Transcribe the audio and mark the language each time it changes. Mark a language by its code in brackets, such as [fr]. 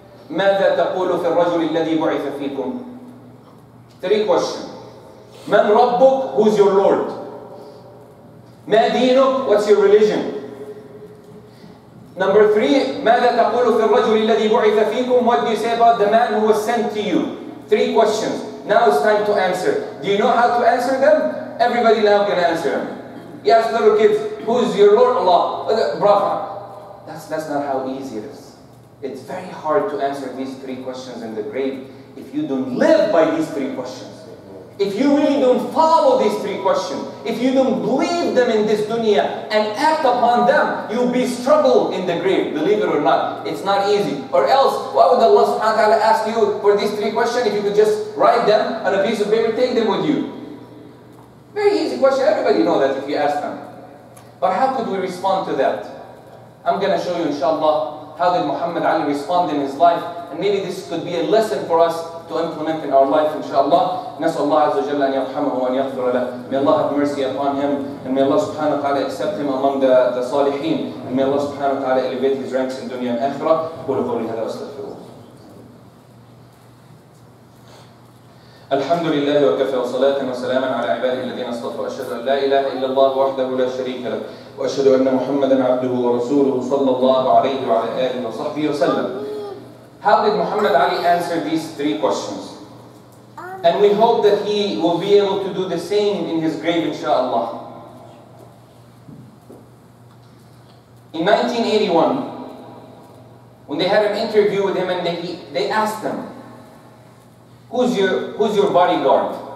[ar] ماذا تقول في الرجل الذي بعث فيكم? [en] 3 questions. Man Rabbuk? Who's your Lord? Ma Dinuk? What's your religion? Number 3, [ar] ماذا تقول في الرجل الذي بعث فيكم? [en] What do you say about the man who was sent to you? 3 questions. Now it's time to answer. Do you know how to answer them? Everybody now can answer them. You ask little kids, who's your Lord? Allah. Brother. That's not how easy it is. It's very hard to answer these 3 questions in the grave if you don't live by these 3 questions. If you really don't follow these 3 questions, if you don't believe them in this dunya and act upon them, you'll be struggle in the grave, believe it or not. It's not easy. Or else, why would Allah subhanahu wa ta'ala ask you for these 3 questions if you could just write them on a piece of paper, take them with you? Very easy question. Everybody knows that if you ask them. But how could we respond to that? I'm going to show you, inshallah, how did Mohamed Ali respond in his life. And maybe this could be a lesson for us to implement in our life, inshallah. [ar] نسأل الله عز وجل أن يرحمه وأن يغفر له. [en] May Allah have mercy upon him, and may Allah subhanahu wa ta'ala accept him among the salihin, and may Allah subhanahu wa ta'ala elevate his ranks in dunya and akhirah. [ar] قولوا قولي هذا واستغفر الله. الحمد لله وكفى وصلاة وسلاما على عباده الذين اصطفى. أشهد أن لا إله إلا الله وحده لا شريك له، وأشهد أن محمدا عبده ورسوله صلى الله عليه وعلى آله وصحبه وسلم. [en] How did Mohamed Ali answer these 3 questions? And we hope that he will be able to do the same in his grave, inshallah. In 1981, when they had an interview with him and they asked him, who's your bodyguard?